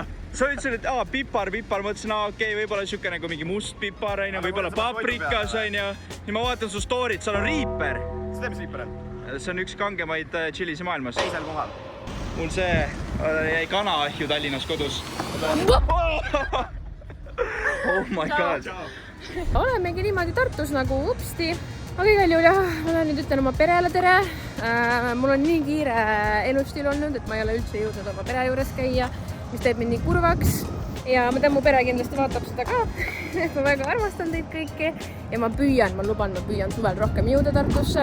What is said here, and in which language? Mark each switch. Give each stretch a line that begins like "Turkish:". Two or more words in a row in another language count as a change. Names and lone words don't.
Estonian: Sa ütlesid, et pipar, mõtlesin, okei, võib-olla siuke nagu mingi must pipar, võib-olla paprikas, ja ma vaatan su story't, seal on riiper. Sa tead, mis riiper on? See on üks kangemaid tšillisi maailmas. Teisel kohal. Mul see jäi kanaahju Tallinnas kodus.
English: Oh my god.
Estonian: Olemegi niimoodi Tartus nagu upsti. Aga igal juhul jah, ma lähen nüüd ütlen oma perele tere. Mul on nii kiire elustiil olnud, et ma ei ole üldse jõudnud oma pere juures käia, mis teeb mind nii kurvaks. Ja ma tean, mu pere kindlasti vaatab seda ka. Ma väga armastan teid kõiki ja ma luban, ma püüan suvel rohkem jõuda Tartusse.